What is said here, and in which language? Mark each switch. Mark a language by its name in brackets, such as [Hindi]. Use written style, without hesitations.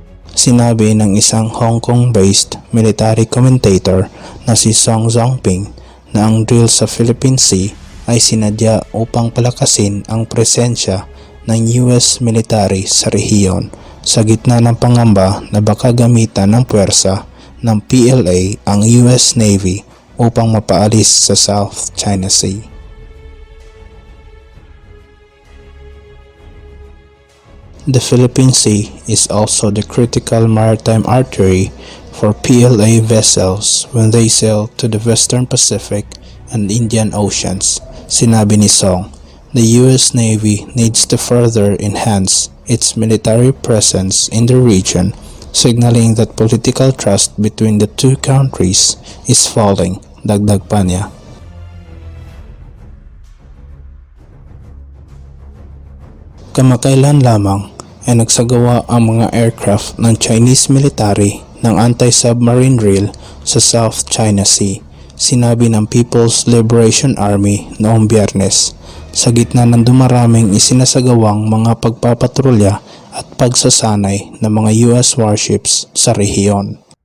[Filipino] Sinabi ng isang Hong Kong-based military commentator na si Song Zongping na ang drill sa Philippine Sea ay sinadya upang palakasin ang presensya ng US military sa rehiyon sa gitna ng pangamba na baka gamitan ng puwersa ng PLA ang US Navy upang mapaalis sa South China Sea. [English] The Philippine Sea is also the critical maritime artery for PLA vessels when they sail to the Western Pacific and Indian Oceans, [Filipino] sinabi ni Song. [English] The US Navy needs to further enhance its military presence in the region, signaling that political trust between the two countries is falling, [Filipino] dagdag pa niya. Kamakailan lamang ay nagsagawa ang mga aircraft ng Chinese military ng anti-submarine drill sa South China Sea, sinabi ng People's Liberation Army noong Biyernes, sa gitna ng dumaraming isinasagawang mga pagpapatrolya at pagsasanay ng mga US warships sa rehiyon.